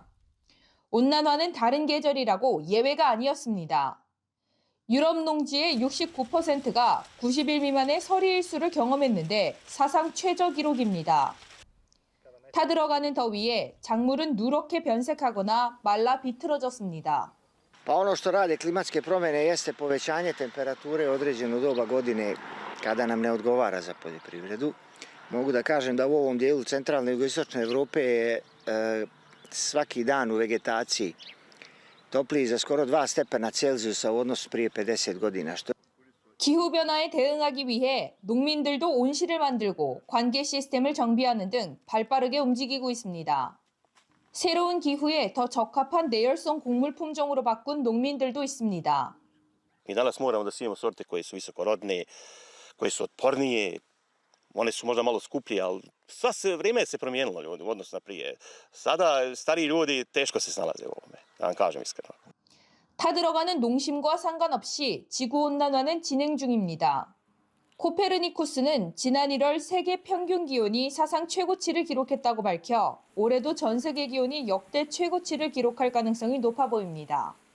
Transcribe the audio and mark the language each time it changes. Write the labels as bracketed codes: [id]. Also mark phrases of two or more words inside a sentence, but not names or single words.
[ko] 온난화는 다른 계절이라고 예외가 아니었습니다. 유럽 농지의 69%가 90일 미만의 서리일수를 경험했는데 사상 최저 기록입니다. 타들어가는 더위에 작물은 누렇게 변색하거나 말라 비틀어졌습니다. [bs] Pa ono što rade klimatske promjene jeste povećanje temperature određeno doba godine kada nam ne odgovara za poljoprivredu. Mogu da kažem da u ovom dijelu centralne i jugoistočne Evrope je svaki dan u vegetaciji topliji za skoro 2 stepena Celzijusa u odnosu prije 50 godina. [ko] 기후변화에 대응하기 위해 농민들도 온실을 만들고 관계 시스템을 정비하는 등 발빠르게 움직이고 있습니다. 새로운 기후에 더 적합한 내열성 곡물 품종으로 바꾼 농민들도 있습니다. [bs] Mi danas moramo da sijemo sorte koje su visokorodne, koje su otpornije. One su možda malo skuplje, ali vrijeme se promijenilo ljudi u odnosu na prije. Sada stariji ljudi teško se snalaze u ovome, da vam kažem iskreno. [ko] 타들어가는 농심과 상관없이 지구온난화는 진행 중입니다. 코페르니쿠스는 지난 1월 세계 평균 기온이 사상 최고치를 기록했다고 밝혀 올해도 전 세계 기온이 역대 최고치를 기록할 가능성이 높아 보입니다.